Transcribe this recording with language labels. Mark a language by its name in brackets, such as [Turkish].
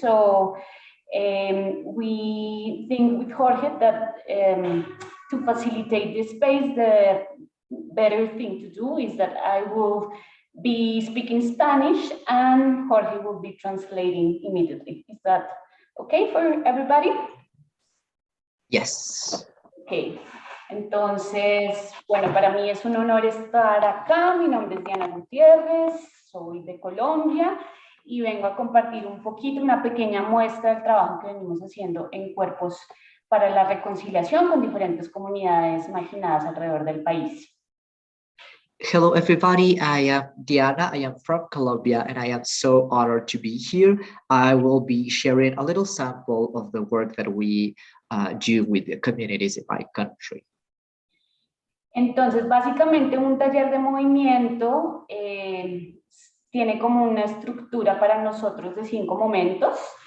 [English] So we think with Jorge that to facilitate this space, the better thing to do is that I will be speaking Spanish and Jorge will be translating immediately. Is that okay for everybody? Yes. Okay. [Spanish] Entonces, bueno, para mí es un honor estar acá. Mi nombre es Diana Gutiérrez, soy de Colombia y vengo a compartir un poquito, una pequeña muestra del trabajo que venimos haciendo en Cuerpos para la Reconciliación con diferentes comunidades marginadas alrededor del país. [English] Hello, everybody. I am Diana. I am from Colombia, and I am so honored to be here. I will be sharing a little sample of the work that we do with the communities in my country. [Spanish] Entonces, básicamente un taller de movimiento tiene como una estructura para nosotros de 5 momentos.